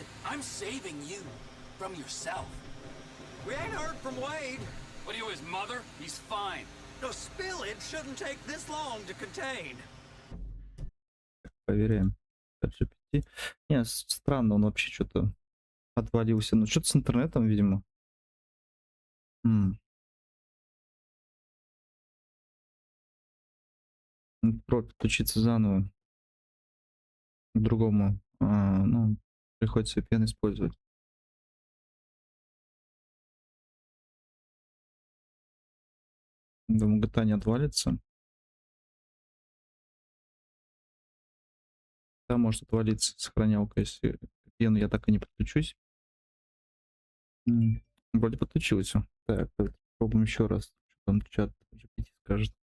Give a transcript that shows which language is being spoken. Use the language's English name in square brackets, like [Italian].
[English] I'm saving you from yourself. We ain't heard from Wade. What are you, his mother? He's fine. The spillage shouldn't take this long to contain. [Russian] Проверяем. GPT. Не, странно, он вообще что-то отвалился. Ну, что-то с интернетом, видимо. Подключиться заново к другому. Ну, приходится VPN использовать. Думаю, GTA не отвалится. Да, может отвалиться сохранялка, если VPN я так и не подключусь. Вроде подключилось всё. Так, попробуем еще раз. Что там чат GPT скажет.